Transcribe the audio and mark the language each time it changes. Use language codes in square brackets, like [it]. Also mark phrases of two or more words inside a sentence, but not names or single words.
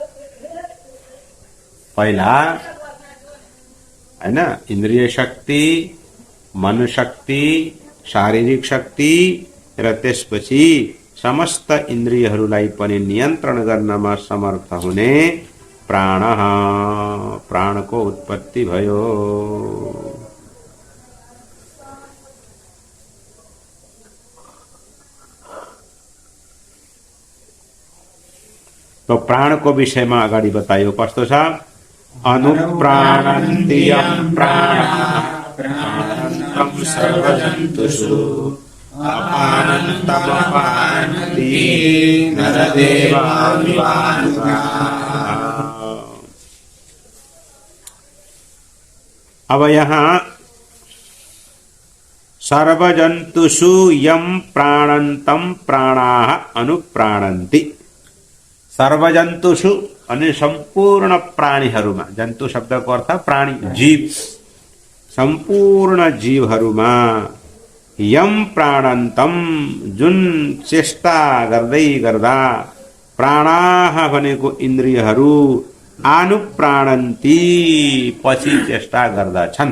[ne] पहिला हैन इन्द्रिय शक्ति, मन शक्ति, शारीरिक शक्ति र त्यसपछि समस्त इन्द्रियहरूलाई पनि नियन्त्रण गर्नमा समर्थ हुने प्राण, प्राणको उत्पत्ति भयो। तो प्राणको विषयमा अगाडि बतायो कस्तो छ। [sa] अनुप्राणन्ति यं प्राणः प्राणन्तं सर्वजन्तुषु अपानन्तमपानन्ति नरदेवानुगाः। अब यहाँ सर्वजन्तुषु यं प्राणन्तं प्राणाः अनुप्राणन्ति। [ne] सर्वजन्तुषु अनि सम्पूर्ण प्राणीहरूमा, जन्तु शब्दको अर्थ प्राणी जीव, सम्पूर्ण जीवहरूमा [sa] यम प्राणन्तम [ne] जुन चेष्टा गर्दै गर्दा प्राणाः भनेको इन्द्रियहरू अनुप्राणन्ति पछि चेष्टा गर्दछन्।